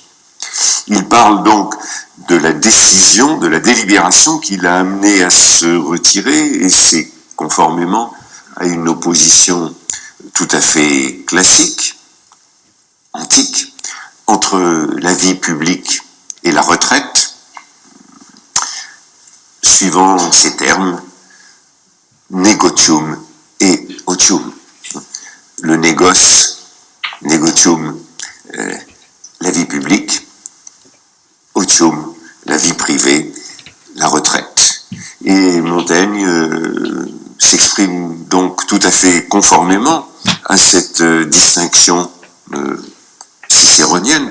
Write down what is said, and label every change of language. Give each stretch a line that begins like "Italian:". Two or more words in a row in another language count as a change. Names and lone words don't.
French: Il parle donc de la décision, de la délibération qui l'a amené à se retirer, et c'est conformément à une opposition tout à fait classique, antique, entre la vie publique et la retraite, suivant ces termes,
Latin: negotium et otium.
French: Le négoce, negotium, la vie publique, otium, la vie privée, la retraite. Et Montaigne s'exprime donc tout à fait conformément à cette distinction cicéronienne,